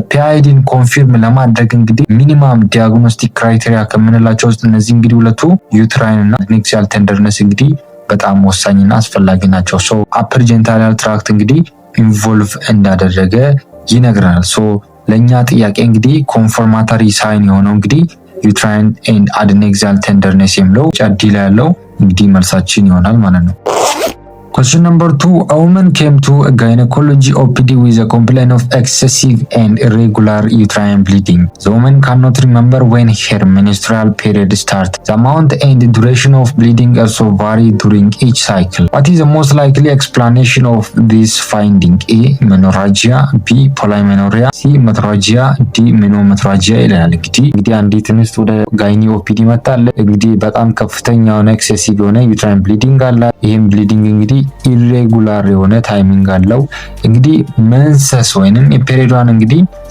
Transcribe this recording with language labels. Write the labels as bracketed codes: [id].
[am] ፒአይዲን ኮንፊርም ለማድረግ እንግዲህ ሚኒማም ዲያግኖስቲክ ክራይቴሪያ ከምንላቸው ውስጥ እነዚህ እንግዲህ ሁለቱ ዩትራይን እና አድኔክሲያል ቴንደርነስ እንግዲህ በጣም ወሳኝና አስፈላጊ ናቸው። ሶ አፐር ጀንታሊያል ትራክት እንግዲህ ኢንቮልቭ እንዳደረገ ይነግረናል። ሶ ለኛ ጥያቄ እንግዲህ ኮንፈርማቶሪ ሳይን የሆነው እንግዲህ ዩትራይን ኤንድ አድኔክሲያል ቴንደርነስ የሚለው ጫዲ ላይ ያለው እንግዲህ መልሳችን ይሆናል ማለት ነው። [en] Question number 2. A woman came to a gynecology OPD with a complaint of excessive and irregular uterine bleeding. The woman cannot remember when her menstrual period started. The amount and duration of bleeding also vary during each cycle. What is the most likely explanation of this finding? A. Menorrhagia. B. Polymenorrhea. C. Metrorrhagia. D. [am] Menometrorrhagia ይላል። እንግዲህ አንዲት እንስት ወደ ጋይኒ ኦፒዲ መጣለች። እንግዲህ በጣም ከፍተኛ የሆነ ኤክሴሲቭ የሆነ ዩትራይን ብሊዲንግ አላት። ይህም ብሊዲንግ እንግዲህ ኢሬጉላር የሆነ ታይሚንግ አለው። እንግዲህ መንሰስ ወይንም የፔሪዷን እንግዲህ